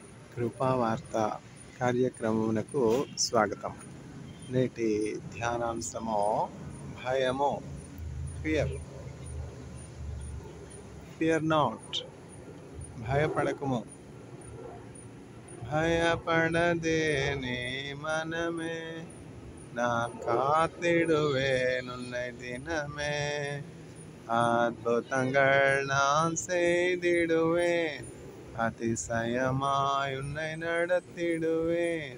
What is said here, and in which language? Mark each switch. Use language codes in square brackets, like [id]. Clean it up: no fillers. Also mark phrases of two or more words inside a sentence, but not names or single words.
[te] కృపావార్త కార్యక్రమమునకు స్వాగతం. నేటి ధ్యానాంశము భయము. [en] fear fear not, [te] భయపడకము. [ta] பயப்படதே நீ மனமே, நான் காத்திடுவேன் உன்னை தினமே. அற்புதங்கள் நான் செய்திடுவேன், அதிசயமாய் உன்னை நடத்திடுவேன்.